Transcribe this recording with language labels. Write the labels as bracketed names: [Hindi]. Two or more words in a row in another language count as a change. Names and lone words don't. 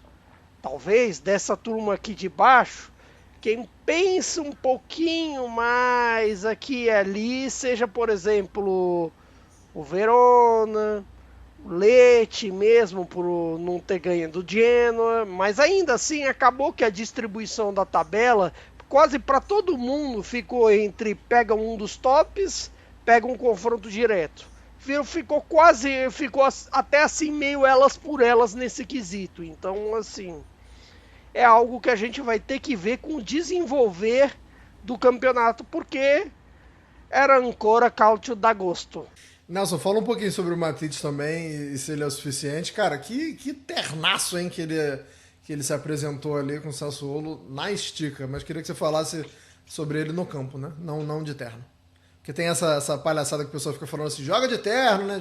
[Portuguese] Talvez dessa turma aqui de baixo, quem pensa um pouquinho mais aqui e ali seja, por exemplo, o Verona, o Lecce mesmo, por não ter ganho do Genoa, mas ainda assim acabou que a distribuição da tabela quase para todo mundo ficou entre pega um dos tops, pega um confronto direto. Ficou até assim meio elas por elas nesse quesito. Então, assim, é algo que a gente vai ter que ver com o desenvolver do campeonato, porque era [Italian] ancora calcio d'agosto. [Portuguese] Nelson, fala um pouquinho sobre o Matić também e se ele é o suficiente. Cara, que ternaço, hein, que ele se apresentou ali com o Sassuolo na estica. Mas queria que você falasse sobre ele no campo, né? Não de terno. Porque tem essa palhaçada que o pessoal fica falando assim, joga de terno, né?